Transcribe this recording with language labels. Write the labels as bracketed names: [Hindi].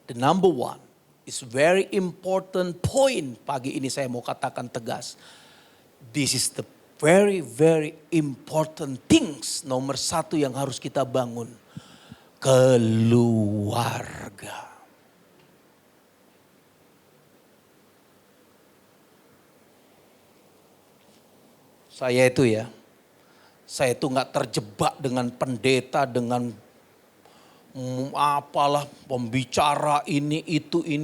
[English] The number one is very important point. [Indonesian] Pagi ini saya mau katakan tegas. [English] This is the very very important things. [Indonesian] Nomor 1 yang harus kita bangun. Keluarga. Saya itu nggak terjebak dengan pendeta, dengan apalah pembicara ini itu.